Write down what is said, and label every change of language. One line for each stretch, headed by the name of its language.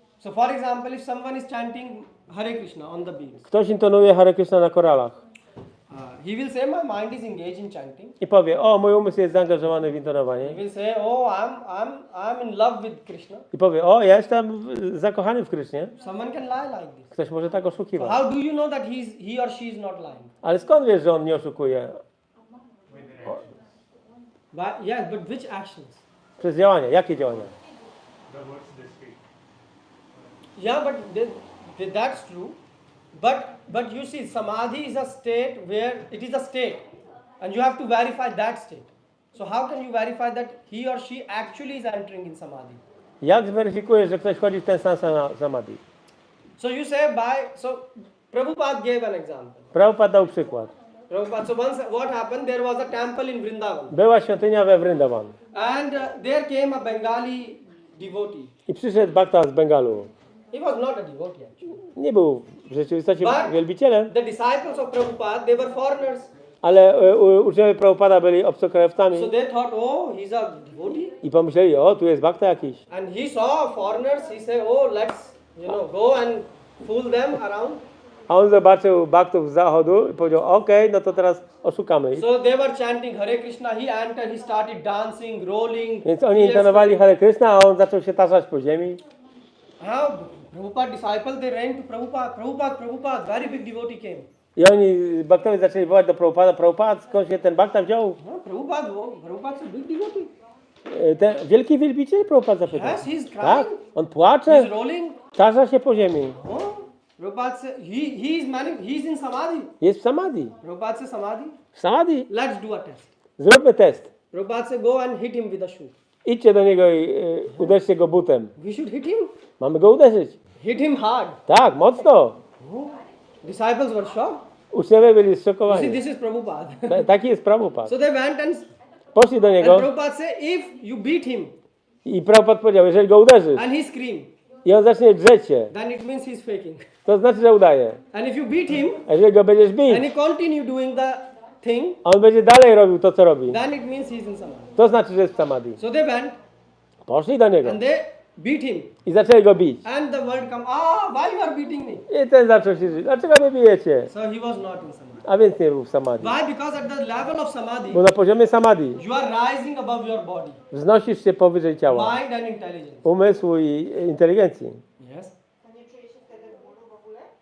English: So for example, if someone is chanting Hare Krishna on the beats,
Polish: Ktoś intonuje Hare Krishna na koralach
English: he will say my mind is engaged in chanting.
Polish: i powie, o, mój umysł jest zaangażowany w intonowanie.
English: He will say, oh, I'm in love with Krishna.
Polish: I powie, o, ja jestem zakochany w Krysznie.
English: Someone can lie like this.
Polish: Ktoś może tak
English: So
Polish: oszukiwać.
English: how do you know that he or she is not lying?
Polish: Ale skąd wiesz, że on nie oszukuje?
English: Yes, but which actions?
Polish: Przez działania. Jakie działania?
English: Yeah, but that's true. But you see, samadhi is a state where it is a state, and you have to verify that state. So how can you verify that he or she actually is entering in samadhi?
Polish: Jak zweryfikujesz, że ktoś wchodzi w ten stan samadhi?
English: So you say so Prabhupada gave an example.
Polish: Prabhupada dał przykład.
English: Prabhupada, so once what happened, there was a temple in Vrindavan.
Polish: Była świątynia we Vrindavan
English: And there came a Bengali devotee.
Polish: i przyszedł Bhakta z Bengalu.
English: He was not a devotee actually.
Polish: Nie był w rzeczywistości
English: But
Polish: wielbicielem,
English: the disciples of Prabhupada, they were foreigners.
Polish: ale uczniowie Prabhupada byli obcokrajowcami
English: So they thought, oh, he's a devotee.
Polish: i pomyśleli, o, tu jest Bhakta jakiś.
English: And he saw foreigners, he said, oh, let's, go and fool them around.
Polish: A on zobaczył Bhaktów z zachodu i powiedział, okej, no to teraz oszukamy ich.
English: So they were chanting Hare Krishna, he entered, he started dancing, rolling.
Polish: Więc oni intonowali Hare Krishna, a on zaczął się tarzać po ziemi.
English: Prabhupada disciples, they ran to Prabhupada, very big devotee came.
Polish: I oni, Bhaktowie, zaczęli wołać do Prabhupada, Prabhupada, skąd się ten Bhakta wziął?
English: Prabhupada's a big devotee.
Polish: Ten wielki wielbiciel? Prabhupada zapytał.
English: Yes, he's crying.
Polish: Tak, on płacze,
English: He's rolling.
Polish: tarza się po ziemi.
English: Prabhupada said, he's in samadhi.
Polish: Jest w samadhi.
English: Prabhupada said, samadhi,
Polish: W samadhi.
English: let's do a test.
Polish: Zróbmy test.
English: Prabhupada said, go and hit him with a shoe.
Polish: Idźcie do niego i uderzcie go butem.
English: We should hit him.
Polish: Mamy go uderzyć.
English: Hit him hard.
Polish: Tak, mocno.
English: Disciples were shocked.
Polish: Uczniowie byli
English: You see,
Polish: zszokowani.
English: this is Prabhupada.
Polish: Taki jest Prabhupada.
English: So they went and
Polish: Poszli do niego
English: Prabhupada said, if you beat him
Polish: i Prabhupada powiedział, jeżeli go uderzysz
English: and he scream,
Polish: i on zacznie drzeć się,
English: then it means he's faking.
Polish: to znaczy, że udaje.
English: And if you beat him
Polish: A jeżeli go będziesz bić,
English: and he continue doing the thing,
Polish: a on będzie dalej robił to, co robi,
English: then it means he's in samadhi.
Polish: to znaczy, że jest w samadhi.
English: So they went
Polish: Poszli do niego
English: and they beat him.
Polish: i zaczęli go bić.
English: And the word come, why you are beating me?
Polish: I ten zaczął się żyć. Dlaczego mnie bijecie?
English: So he was not in samadhi.
Polish: A więc nie był w samadhi.
English: Why? Because at the level of samadhi,
Polish: Bo na poziomie samadhi
English: you are rising above your body,
Polish: wznosisz się powyżej ciała,
English: mind and intelligence.
Polish: umysłu i inteligencji.
English: Yes.
Polish: To nie czuje się wtedy bólu w ogóle?